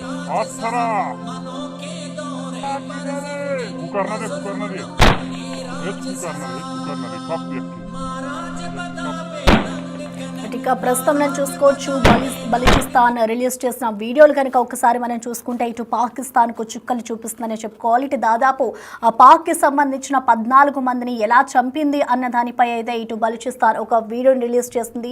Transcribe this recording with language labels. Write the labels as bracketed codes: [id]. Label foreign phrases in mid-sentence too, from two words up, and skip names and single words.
[te] Atsana! Kukarna de. Hiç kukarna de. Kap yakki. ఇక ప్రస్తుతం మనం చూసుకోవచ్చు బలూచిస్తాన్ రిలీజ్ చేసిన వీడియోలు కనుక ఒకసారి మనం చూసుకుంటే ఇటు పాకిస్తాన్కు చుక్కలు చూపిస్తుందని చెప్పుకోవాలి. ఇటు దాదాపు ఆ పాక్కి సంబంధించిన 14 మందిని ఎలా చంపింది అన్న దానిపై అయితే ఇటు బలూచిస్తాన్ ఒక వీడియోని రిలీజ్ చేస్తుంది.